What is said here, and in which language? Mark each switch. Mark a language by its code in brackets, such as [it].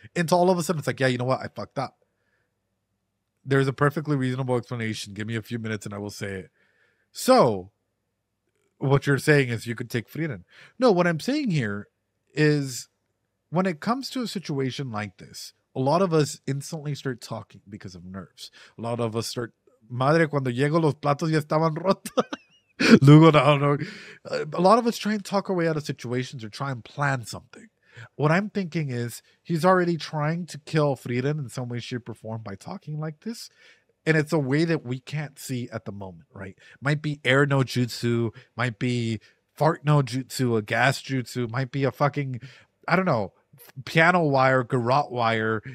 [en] Until all of a sudden it's like, yeah, you know what? I fucked up. There's a perfectly reasonable explanation. Give me a few minutes and I will say it. So, what you're saying is you could take Frieren. No, what I'm saying here is when it comes to a situation like this, a lot of us instantly start talking because of nerves. A lot of us start, [es] madre, cuando llego los platos ya estaban rotos. Lugo, no. [en] A lot of us try and talk our way out of situations or try and plan something. What I'm thinking is he's already trying to kill Frieren in some way, shape, or form by talking like this. And it's a way that we can't see at the moment, right? Might be air no jutsu, might be fart no jutsu, a gas jutsu, might be a fucking, I don't know, piano wire, garrote wire.